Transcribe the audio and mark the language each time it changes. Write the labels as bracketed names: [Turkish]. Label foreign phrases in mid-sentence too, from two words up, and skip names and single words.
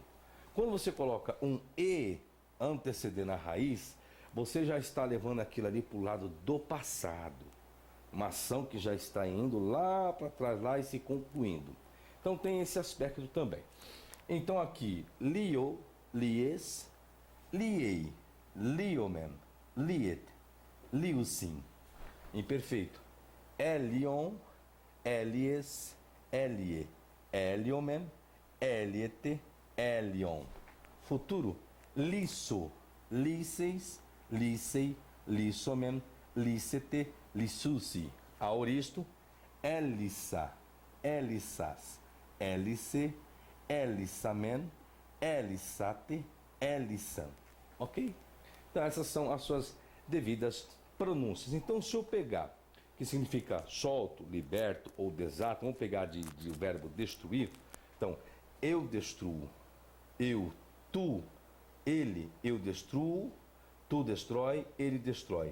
[Portuguese] Quando você coloca um E antecedendo a raiz, você já está levando aquilo ali para o lado do passado. Uma ação que já está indo lá para trás, lá e se concluindo. Então tem esse aspecto também. Então aqui, lio, [Greek] λύεις, λύει, λύομεν, λύετε, λύουσι. [Portuguese] Imperfeito. [Greek] ἔλυον, ἔλυες, ἔλυε, ἐλύομεν, ἐλύετε, ἔλυον. [Portuguese] Futuro. [Greek] λύσω, λύσεις, λύσει, λύσομεν, λύσετε, λύσουσι. [Portuguese] Aoristo. [Greek] ἔλυσα, ἔλυσας, ἔλυσε, ἐλύσαμεν, ἐλύσατε, ἔλυσαν. [Portuguese] Ok? Então essas são as suas devidas pronúncias. Então se eu pegar, que significa solto, liberto ou desato, vamos pegar de verbo destruir. Então, eu destruo, eu, tu, ele, eu destruo, tu destrói, ele destrói.